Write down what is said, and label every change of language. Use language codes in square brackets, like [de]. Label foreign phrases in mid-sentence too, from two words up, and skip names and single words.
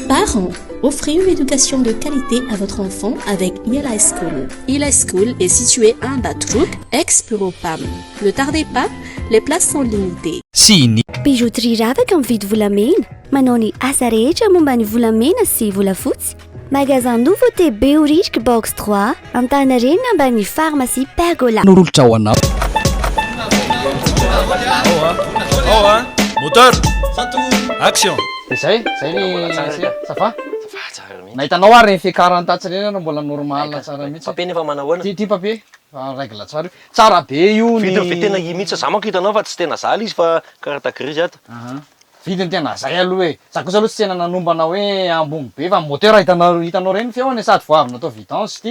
[fr] Parents, offrez une éducation de qualité à votre enfant avec ELI School. ELI School est situé à Ambatroup, ex-Bureau-PAM. Ne tardez pas, les places sont limitées. [mg] Bijouterie ravaka mividy volamena, manao ny asa rehetra momba ny volamena sy volafotsy. Magasin Nouveauté Beorisk Box 3, Antanarena ambany pharmacie Pergola. Norolotra ao anao. [fr] Moteur, action. [mg] Zay ny [fr] ça va? [mg] Nahitanao ary fiakarany tatsy reny mbola normal tsara mihitsy. Papier nefa manahoana? Ty papier, règle tsara. Tsara be io ny Vidiny tena mihitsy za manko hitanao fa tsy tena zaly izy fa karata gris ato. Vidiny tena zay aloha e. Za kosa aloha tsy tena nanombanao hoe ambony be fa moteur hitanao reny feony sady voavina atao vidange ty.